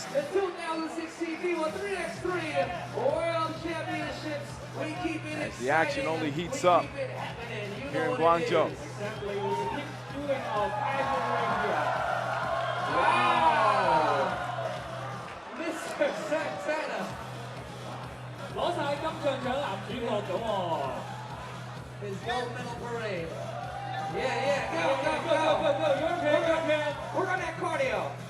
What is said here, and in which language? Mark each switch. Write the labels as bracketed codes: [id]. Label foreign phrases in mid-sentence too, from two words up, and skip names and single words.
[en] The 2016 FIBA 3x3 World Championships. We keep it As the action only heats up here in Guangzhou. Wow! Mr. Santana. [yue] 攞晒金像獎男主角咁喎。 [en] His gold medal parade. Yeah, Go, go. you're okay. Work on that cardio.